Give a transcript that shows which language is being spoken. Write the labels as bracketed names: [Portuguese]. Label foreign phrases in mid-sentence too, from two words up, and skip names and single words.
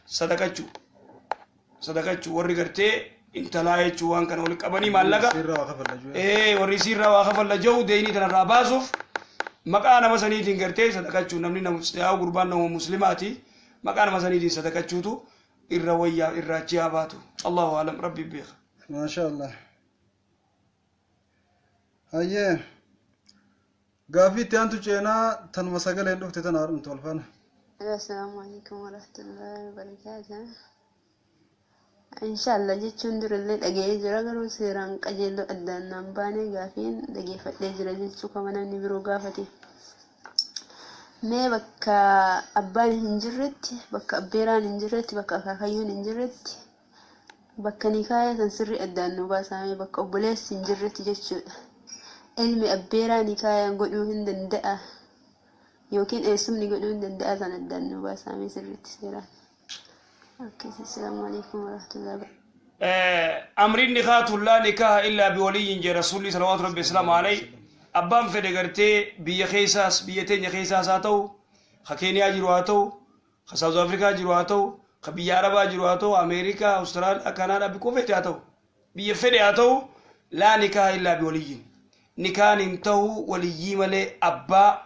[Oromo] sadaqachuu warri gartee intalaa jechuu waan kana wal qabanii maallaqa warri sirraa waa kafalla jiru deeyni tanarraa baasuuf maqaa nama saniitiin gartee sadaqachuu namni nama gurbaan nama muslimaati maqaa nama saniitiin sadaqachuutu irra wayyaa irraa achi baatu [Arabic] الله أعلم [Oromo] rabbi beeka [Arabic] ما شاء الله [Oromo] hayyee gaafii itti aantu ceenaa tanuma sagaleen dhufte tana haadhumtu walfaana [Arabic] السلام عليكم ورحمة الله وبركاته. [Oromo] Inshallah jechuun durallee dhaga'ee jira garuu seeraan qajeeloo addaan naan baanee gaafiin dhageeffadhee jira jechuu kama namni biroo gaafate. Mee bakka abbaan hin jirretti, bakka abbeeraan hin jirretti, bakka akaakayyuun hin jirretti, bakka nikaaya san sirrii addaan nu baasamee bakka obboleessi hin jirretti jechuudha. Ilmi abbeeraa nikaayaan godhuu hin danda'a. Yookiin eessumni godhuu hin danda'a san addaan nu baasamee sirriitti seeraan. [Arabic] السلام عليكم ورحمة الله وبركاته. [Oromo] Amriin nikaatu [Arabic] لا نكاح إلا بولي [Oromo] jee rasuulli [Arabic] صلوات ربي وسلامه عليه [Oromo] abbaan fedhe gartee biyya keessaas biyya teenya keessaas haa ta'u ka keeniyaa jiru haa ta'u ka saawuz afrikaa jiru haa ta'u ka biyya arabaa jiru haa ta'u ameerikaa awustiraaliyaa kanaadhaa bikkoo fedhe haa ta'u biyya fedhe haa ta'u [Arabic] لا نكاح إلا بولي [Oromo] nikaan hin ta'u waliyyii malee abbaa